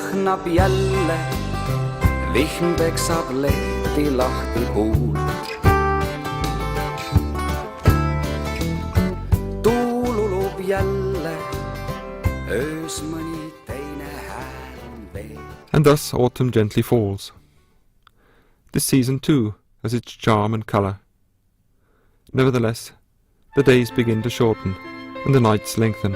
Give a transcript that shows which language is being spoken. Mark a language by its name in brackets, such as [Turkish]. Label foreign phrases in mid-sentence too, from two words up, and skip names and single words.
[Estonian] lennab jälle, vihm peksab lehti lahti puult. Tuul ulub jälle, öös mõni teine hääl on veel. [English] And thus autumn gently falls. This season too has its charm and colour. Nevertheless, the days begin to shorten and the nights lengthen.